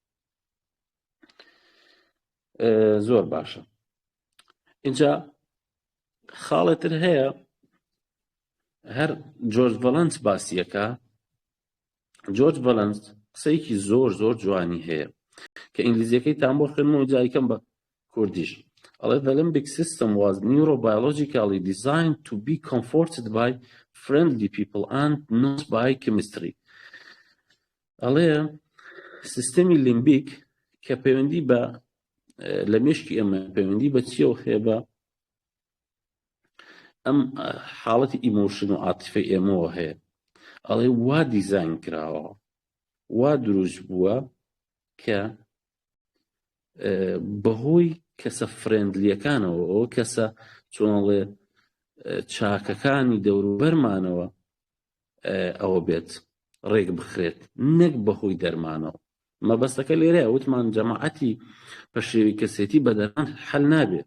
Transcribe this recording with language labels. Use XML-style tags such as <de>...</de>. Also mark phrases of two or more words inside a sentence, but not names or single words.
<ckb>زۆر باشە اینجا خاڵێتر هەیە هەر جۆرج ڤەلەنس باسیەکە جۆرج ڤەلەنس قسەیەکی زۆر جوانی هەیە کە ئینگلیزیەکەی تام بۆ خوێنمەوە جایکەم بە کوردیش ئەڵێ</ckb> <en>the limbic system was neurobiologically designed to be comforted by friendly people and not by chemistry</en> <ckb>ئەڵێ سیستەمی لیمبیک کە پەیوەندی بە لە مێشکی ئەمە پەیوەندی بە چیەوە هەیە بە ئەم حاڵەتی ئیمۆشن و عاتیفەی ئێمەوە هەیە ئەڵێ وا دیزاین کراوە وا دروست بووە کە بەهۆی کەسە فرێندلیەکانەوە ئەو کەسە چۆنڵێ چاکەکانی دەوروبەرمانەوە ئەوە بێت ڕێک بخرێت نەک بەهۆی دەرمانەوە مەبەستەکە لێرەیە وتمان جەماعەتی پەشێوی کەسێتی بە دەرمان حەل نابێت.</ckb>